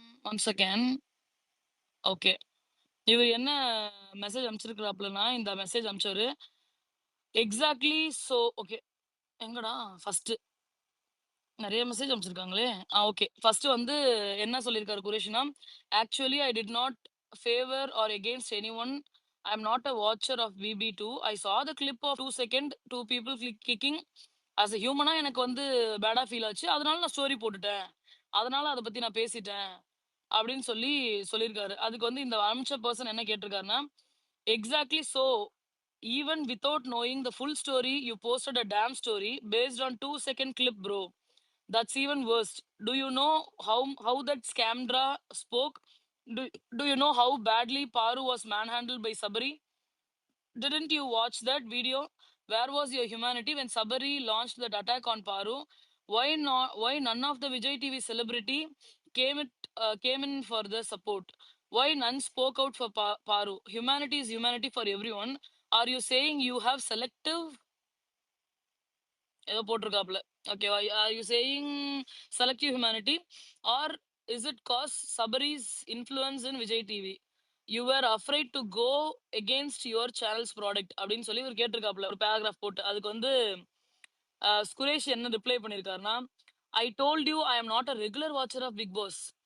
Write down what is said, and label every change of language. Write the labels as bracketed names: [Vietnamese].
[Tamil] One second. Okay இவர் என்ன message அனுப்பிச்சிருக்கிறாப்லன்னா இந்த மெசேஜ் அனுப்பிச்சவரு எக்ஸாக்ட்லி. ஸோ ஓகே எங்கடா ஃபர்ஸ்ட் நிறைய மெசேஜ் அனுப்பிச்சிருக்காங்களே. ஓகே ஃபர்ஸ்ட் வந்து என்ன சொல்லியிருக்காரு குரேஷினா actually [English] I did not favour or against any one. I am not a watcher of VB2. I saw the clip of 2 second 2 people kicking. [Tamil] As a ஹியூமனா எனக்கு வந்து பேடா feel ஆச்சு. அதனால நான் story போட்டுட்டேன். அதனால அதை பத்தி நான் பேசிட்டேன் அப்படின்னு சொல்லியிருக்காரு. அதுக்கு வந்து இந்த அனுப்பிச்ச பர்சன் என்ன கேட்டிருக்காருன்னா [English] Exactly so even without knowing the full story you posted a damn story based on 2-second clip bro. That's even worse. Do you know how that Scamdra spoke? Do you know how badly Paru was manhandled by Sabari? Didn't you watch that video? Where was your humanity when Sabari launched that attack on Paru? Why not? Why none of the Vijay TV celebrity came in for the support? Why none spoke out for Paru? Humanity is humanity for everyone. Are you saying you have selective [Tamil] ஏதோ போட்டிருக்காப்ல. ஓகேவா? [English] Are you saying selective humanity or is it cause Sabari's influence in Vijay TV? You are afraid to go against your channels product [Tamil] அப்படின்னு சொல்லி ஒரு கேட்டிருக்காப்ல, ஒரு paragraph போட்டு. அதுக்கு வந்து சுரேஷ் என்ன ரிப்ளை பண்ணியிருக்காருன்னா, [English] I told you I am not a regular watcher of Bigg Boss.